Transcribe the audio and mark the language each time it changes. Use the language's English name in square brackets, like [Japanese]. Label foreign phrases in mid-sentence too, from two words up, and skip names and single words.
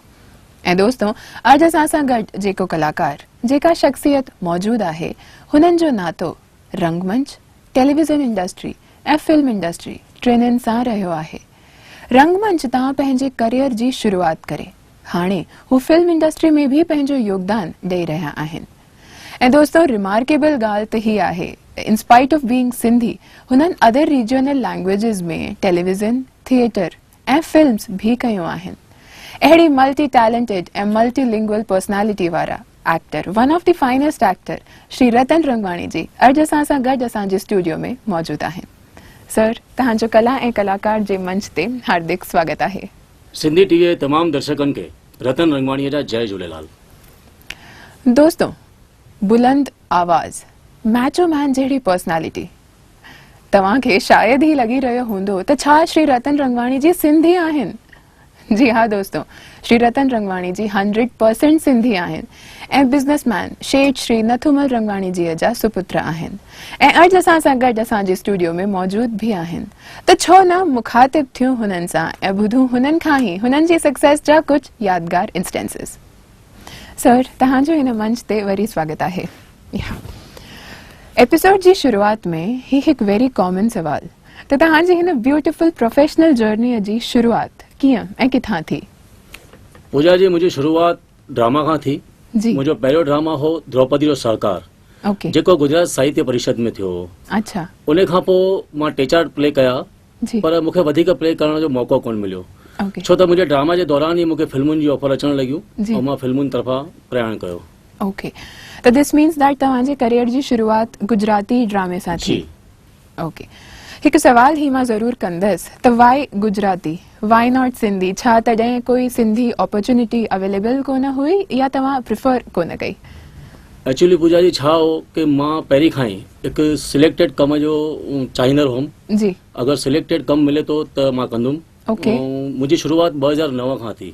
[Sindhi] ऐं दोस्तों, अॼु असां सां गॾु जेको कलाकार जेका शख्सियत मौजूद आहे हुननि जो नातो रंगमंच, टेलीविजन इंडस्ट्री ऐं फिल्म इंडस्ट्री टिनिनि सां रहियो आहे। रंगमंच तां पंहिंजे करियर जी शुरूआत करे हाणे हू फिल्म इंडस्ट्री में भी पंहिंजो योगदान ॾेई रहिया आहिनि। ऐं दोस्तों, रिमार्केबल ॻाल्हि त ही आहे, [English] in spite of being Sindhi [Sindhi] हुननि [English] other regional languages [Sindhi] में टेलीविजन, थिएटर ऐं फिल्म्स भी कयूं आहिनि। अहिड़ी [English] multi talented [Sindhi] ऐं मल्टीलिंगुअल पर्सनैलिटी वारा एक्टर, [English] one of the finest actor [Sindhi] श्री रतन रंगवाणी जी अॼु असां सां गॾु असांजे स्टूडियो में मौजूद आहिनि। सर, तव्हांजो कला ऐं कलाकार जे मंच ते हार्दिक स्वागत आहे। सिंधी टीवी तमाम दर्शकन के रतन रंगवाणी जा जय झूलेलाल। दोस्तों, बुलंद आवाज, मैचो मैन जहिड़ी पर्सनैलिटी, तव्हांखे शायद ही लगी रहियो हूंदो त छा श्री रतन रंगवाणी जी सिंधी आहिनि। जी हाँ दोस्तों, श्री रतन रंगवाणी जी 100% सिंधी आहिनि ऐं बिज़नेसमैन शेठ श्री नथुमल रंगवाणी जी जा सुपुत्र आहिनि ऐं अॼु असां सां गॾु असांजे स्टूडियो में मौजूद भी आहिनि। त छो न मुखातिब थियूं हुननि सां ऐं ॿुधूं हुननि खां ई हुननि जी सक्सेस जा कुछ यादगार इंस्टेंसेस। सर, तव्हांजो हिन मंच ते वरी स्वागत आहे। एपिसोड जी शुरुआत में ही हिकु [English] very common [Sindhi] सवाल त तव्हांजी हिन [English] beautiful professional [Sindhi] जर्नीअ जी शुरुआत कीअं ऐं किथां थी? पूजा जी, मुंहिंजी शुरुआत ड्रामा खां थी। जी। मुंहिंजो पहिरियों ड्रामा हो द्रौपदी जो सरकार, ओके, जेको गुजरात साहित्य परिषद में थियो हो। अच्छा। उन खां पोइ मां 3-4 प्ले कया, जी। पर मूंखे वधीक प्ले करण जो मौक़ो कोन मिलियो, ओके, छो त मुंहिंजे ड्रामा जे दौरान ई मूंखे फिल्मुनि जी ऑफर अचण लॻियूं जी। ऐं मां फिल्मुनि तरफ़ां प्रयाण कयो। ओके, त [English] this means that [Sindhi] तव्हांजे करियर जी शुरुआत गुजराती ड्रामे सां थी। जी। ओके, हिकु सवाल ही मां ज़रूर कंदसि त [English] why Gujarati, why not Sindhi? [Sindhi] छा तॾहिं कोई सिंधी [English] opportunity available [Sindhi] कोन हुई या तव्हां प्रिफर कोन कई? एक्चुअली पूजा जी छा हो कि मां पहिरीं खां ई हिकु सिलेक्टेड कम जो चाहींदड़ हुउमि। जी। अगरि सिलेक्टेड कमु मिले थो त मां कंदुमि। ओके। मुंहिंजी शुरुआत 2009 खां थी।